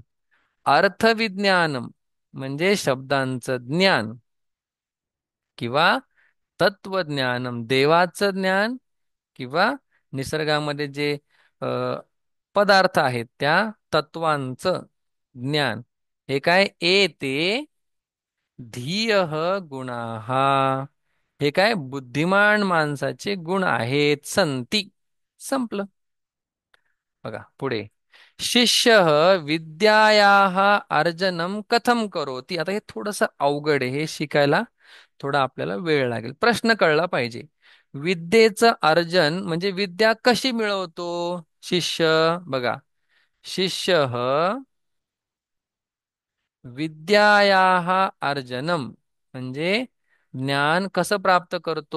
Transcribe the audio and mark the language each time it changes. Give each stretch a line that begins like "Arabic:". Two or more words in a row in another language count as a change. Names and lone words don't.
Marathi: अर्थविज्ञानम म्हणजे शब्दांचं ज्ञान किंवा तत्वज्ञानम देवाचं ज्ञान किंवा निसर्गामध्ये जे अ, पदार्थ आहेत त्या तत्वांचं ज्ञान. हे काय
Sanskrit: एते धीयः गुणाः,
Marathi: हे काय बुद्धिमान माणसाचे गुण आहेत. संती, संपलं. बघा पुढे.
Sanskrit: शिष्य विद्यायाः अर्जनम कथम करोति.
Marathi: आता हे थोडंसं अवघड आहे, हे शिकायला थोडा आपल्याला वेळ लागेल. प्रश्न कळला पाहिजे. विद्येचं अर्जन म्हणजे विद्या कशी मिळवतो शिष्य. बघा,
Sanskrit: शिष्य विद्यायाः अर्जनम
Marathi: म्हणजे ज्ञान कसं प्राप्त करतो.